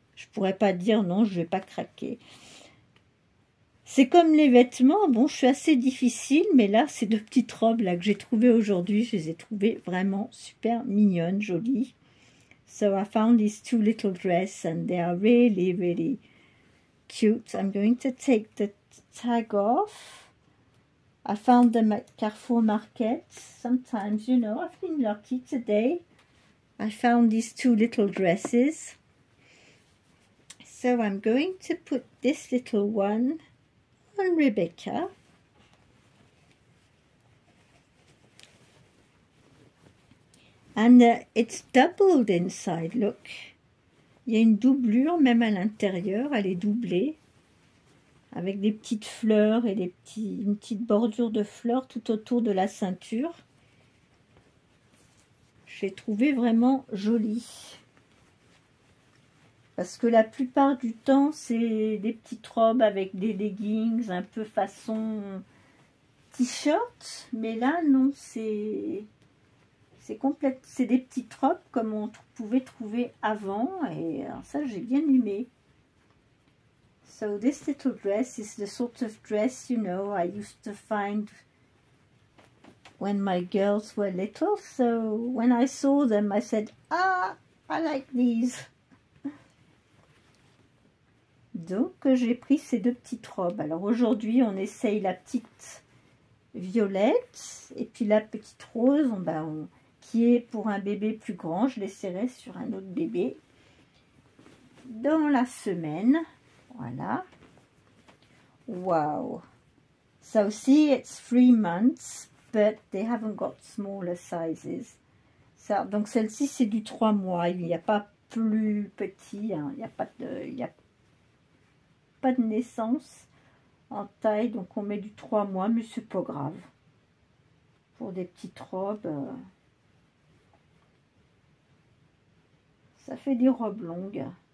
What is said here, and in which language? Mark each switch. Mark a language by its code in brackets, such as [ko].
[fr] Je pourrais pas dire non, je vais pas craquer. C'est comme les vêtements, bon, je suis assez difficile, mais là, ces deux petites robes là que j'ai trouvées aujourd'hui, je les ai trouvées vraiment super mignonnes, jolies. [en] So I found these two little dresses and they are really, really cute. I'm going to take the tag off. I found them at Carrefour Market. Sometimes, you know, I've been lucky today. I found these two little dresses. So I'm going to put this little one on Rebecca. And it's doubled inside, look. [fr] Il y a une doublure même à l'intérieur, elle est doublée. Avec des petites fleurs et une petite bordure de fleurs tout autour de la ceinture. J'ai trouvé vraiment jolie. Parce que la plupart du temps, c'est des petites robes avec des leggings, un peu façon t-shirt. Mais là, non, c'est des petites robes comme on pouvait trouver avant. Et alors ça, j'ai bien aimé. [en] So this little dress is the sort of dress, you know, I used to find when my girls were little. So when I saw them, I said, ah, I like these. [fr] Donc j'ai pris ces deux petites robes. Alors aujourd'hui on essaye la petite violette et puis la petite rose qui est pour un bébé plus grand. Je l'essaierai sur un autre bébé dans la semaine. Voilà. Wow. [en] So see, it's 3 months, but they haven't got smaller sizes. [fr] Ça, donc celle-ci c'est du 3 mois. Il n'y a pas plus petit. Hein. Il n'y a pas de naissance en taille, donc on met du 3 mois, mais c'est pas grave. Pour des petites robes, ça fait des robes longues.